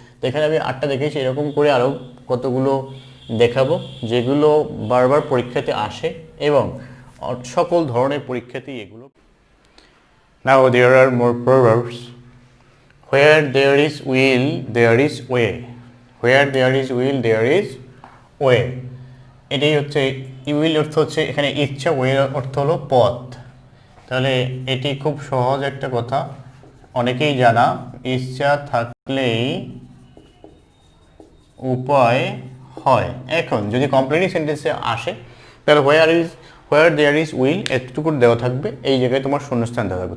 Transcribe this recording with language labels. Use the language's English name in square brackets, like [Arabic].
[Bangla] তো এখানে আমি 8টা দেখেছি, এরকম করে আরও কতগুলো দেখাবো যেগুলো বারবার পরীক্ষাতে আসে এবং সকল ধরনের পরীক্ষাতেই এগুলো। [English] Now there are more proverbs. Where there is will, there is way. Where there is will, there is way. [Bangla] এটাই হচ্ছে উইল অর্থ হচ্ছে এখানে ইচ্ছা, ওয়ে অর্থ হলো পথ। তাহলে এটি খুব সহজ একটা কথা, অনেকেই জানা, ইচ্ছা থাকলেই উপায় হয়। এখন যদি কমপ্লিটলি সেন্টেন্সে আসে তাহলে [English] where there is will [Bangla] এতটুকু দেওয়া থাকবে, এই জায়গায় তোমার শূন্যস্থান দেওয়া থাকবে।